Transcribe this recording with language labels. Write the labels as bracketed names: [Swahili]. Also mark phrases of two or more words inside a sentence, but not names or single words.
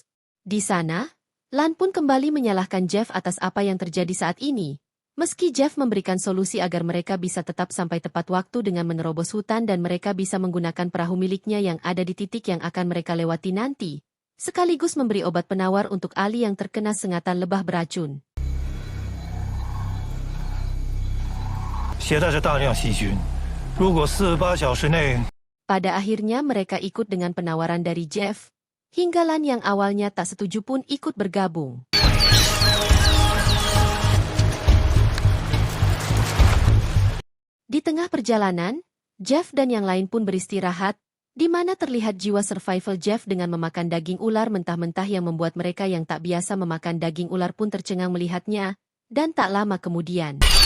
[Indonesian] Di sana, Lan pun kembali menyalahkan Jeff atas apa yang terjadi saat ini. Meski Jeff memberikan solusi agar mereka bisa tetap sampai tepat waktu dengan menerobos hutan dan mereka bisa menggunakan perahu miliknya yang ada di titik yang akan mereka lewati nanti, sekaligus memberi obat penawar untuk Ali yang terkena sengatan lebah beracun. [Chinese] 携带着大量细菌，如果48小时内 [Indonesian] Pada akhirnya mereka ikut dengan penawaran dari Jeff, hingga Lan yang awalnya tak setuju pun ikut bergabung. Di tengah perjalanan, Jeff dan yang lain pun beristirahat, di mana terlihat jiwa survival Jeff dengan memakan daging ular mentah-mentah yang membuat mereka yang tak biasa memakan daging ular pun tercengang melihatnya, dan tak lama kemudian.